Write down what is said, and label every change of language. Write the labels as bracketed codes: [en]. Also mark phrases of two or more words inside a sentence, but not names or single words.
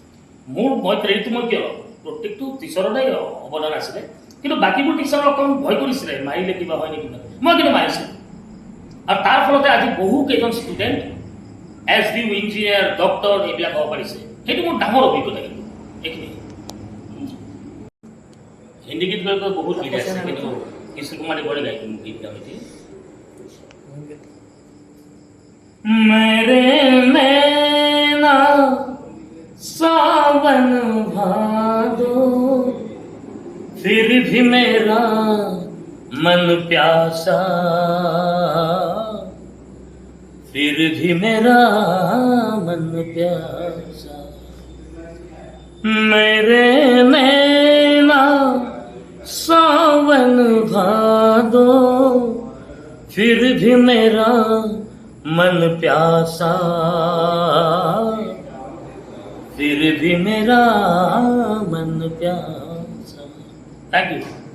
[as] মই ক্ৰেডিটটো মই কিয় ল'ম প্ৰত্যেকটো টিচাৰৰে অৱদান আছিলে কিন্তু বাকীবোৰ টিচাৰক অকণমান ভয় কৰিছিলে মাৰিলে কিবা হয় নেকি মই কিন্তু মাৰিছিলোঁ আৰু তাৰ ফলতে আজি বহু কেইজন ষ্টুডেণ্ট SDU [en] engineer doctor [as] এইবিলাক হ'ব পাৰিছে সেইটো মোৰ ডাঙৰ অভিজ্ঞতা কিন্তু এইখিনি হিন্দী গীত গাই বহুত গীত আছে কিন্তু কিশোৰ কুমাৰে বৰে গাইছিল গীত গাওঁতে [hi] मेरे नैना सावन भादो फिर भी मेरा मन प्यासा फिर भी मेरा मन प्यासा मेरे नैना सावन भादो फिर भी मेरा मन प्यासा फिर भी मेरा मन प्यासा [en] thank you